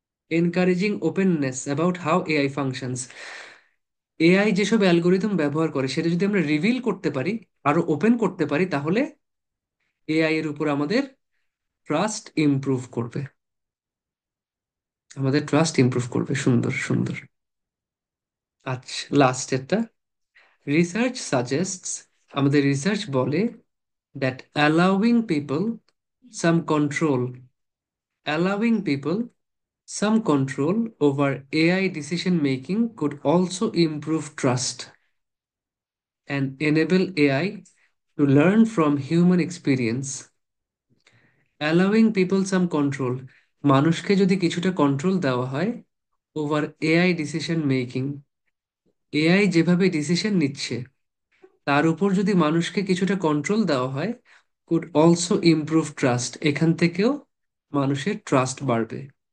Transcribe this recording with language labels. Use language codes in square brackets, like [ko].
[en] encouraging openness about how AI functions, [bn] AI যেসব algorithm ব্যবহার করে সেটা যদি আমরা রিভিল করতে পারি, আরো ওপেন করতে পারি, তাহলে এআই এর উপর আমাদের ট্রাস্ট ইমপ্রুভ করবে, আমাদের ট্রাস্ট ইমপ্রুভ করবে। সুন্দর সুন্দর। আচ্ছা, লাস্ট একটা। [en] research suggests, [bn] আমাদের রিসার্চ বলে, [en] That allowing people some control, allowing people some control over AI decision making could also improve trust and enable AI to learn from human experience. Allowing people some control, [bn] মানুষকে যদি কিছুটা control দেওয়া হয়, [en] over AI decision making, [bn] AI যেভাবে decision নিচ্ছে তার উপর যদি মানুষকে কিছুটা কন্ট্রোল দেওয়া হয়, [en] could also improve trust, [bn] এখান থেকেও মানুষের ট্রাস্ট বাড়বে।